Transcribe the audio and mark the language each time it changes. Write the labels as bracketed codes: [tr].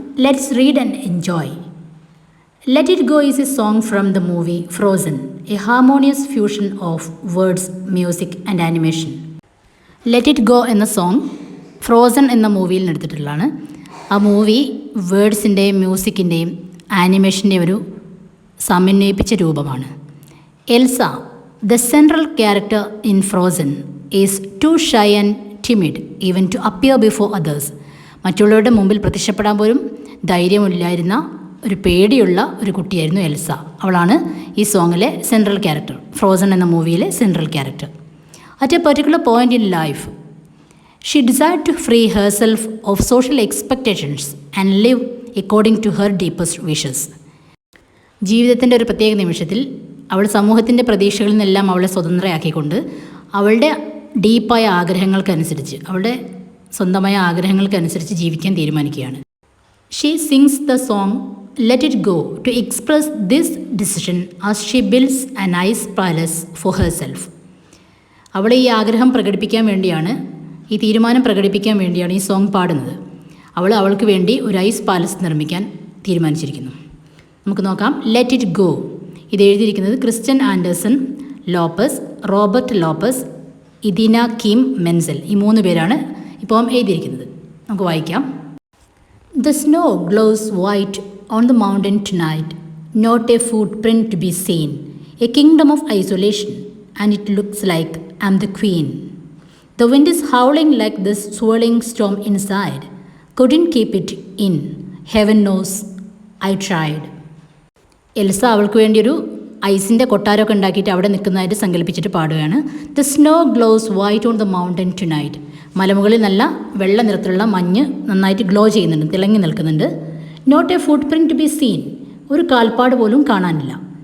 [en] Let's read and enjoy. Let it go is a song from the movie Frozen, a harmonious fusion of words, music and animation. [ml] Let it go എന്ന song frozen എന്ന മൂവിയിൽ നിന്ന് എടുത്തിട്ടുള്ളതാണ്. ആ movie വേർഡ്സിൻ്റെയും മ്യൂസിക്കിൻ്റെയും ആനിമേഷൻ്റെയും ഒരു സമന്വയിപ്പിച്ച രൂപമാണ്. [en] Elsa, the central character in Frozen, is too shy and timid even to appear before others. [ml] മറ്റുള്ളവരുടെ മുമ്പിൽ പ്രത്യക്ഷപ്പെടാൻ പോലും ധൈര്യമില്ലായിരുന്ന ഒരു പേടിയുള്ള ഒരു കുട്ടിയായിരുന്നു എൽസ. അവളാണ് ഈ സോങ്ങിലെ സെൻട്രൽ ക്യാരക്ടർ, ഫ്രോസൺ എന്ന മൂവിയിലെ central character. [en] At a particular point in life she decide to free herself of social expectations and live according to her deepest wishes. [ml] ജീവിതത്തിൻ്റെ ഒരു പ്രത്യേക നിമിഷത്തിൽ അവൾ സമൂഹത്തിൻ്റെ പ്രതീക്ഷകളിൽ നിന്നെല്ലാം അവളെ സ്വതന്ത്രയാക്കിക്കൊണ്ട് അവളുടെ ഡീപ്പായ ആഗ്രഹങ്ങൾക്കനുസരിച്ച്, അവളുടെ സ്വന്തമായ ആഗ്രഹങ്ങൾക്കനുസരിച്ച് ജീവിക്കാൻ തീരുമാനിക്കുകയാണ്. [en] She sings the song let it go to express this decision as she builds a nice palace for herself. [ml] അവളെ ഈ ആഗ്രഹം പ്രകടിപ്പിക്കാൻ വേണ്ടിയാണ്, ഈ തീരുമാനം പ്രകടിപ്പിക്കാൻ വേണ്ടിയാണ് ഈ സോങ് പാടുന്നത്. അവൾ അവൾക്ക് വേണ്ടി ഒരു ഐസ് പാലസ് നിർമ്മിക്കാൻ തീരുമാനിച്ചിരിക്കുന്നു. നമുക്ക് നോക്കാം. ലെറ്റ് ഇറ്റ് ഗോ ഇത് എഴുതിയിരിക്കുന്നത് Christian Anderson Lopez, Robert Lopez, ഇദീന Kim മെൻസൽ. ഈ 3 പേരാണ് ഇപ്പോൾ എഴുതിയിരിക്കുന്നത്. നമുക്ക് വായിക്കാം. [en] The snow glows white on the mountain tonight, not a footprint to be seen, a kingdom of isolation, and it looks like I'm the queen. The wind is howling like this swirling storm inside, couldn't keep it in, heaven knows I tried. [ml] Elsa അവൾക്ക് വേണ്ടിയൊരു ഐസിൻ്റെ കൊട്ടാരമൊക്കെ ഉണ്ടാക്കിയിട്ട് അവിടെ നിൽക്കുന്നതായിട്ട് സങ്കല്പിച്ചിട്ട് പാടുകയാണ്. [en] The snow glows white on the mountain tonight. [ml] മലമുകളിൽ നല്ല വെള്ള നിറത്തിലുള്ള മഞ്ഞ് നന്നായിട്ട് ഗ്ലോ ചെയ്യുന്നുണ്ട്, തിളങ്ങി നിൽക്കുന്നുണ്ട്. [en] not a footprint to be seen, [ml] ഒരു കാൽപ്പാട് പോലും കാണാനില്ല.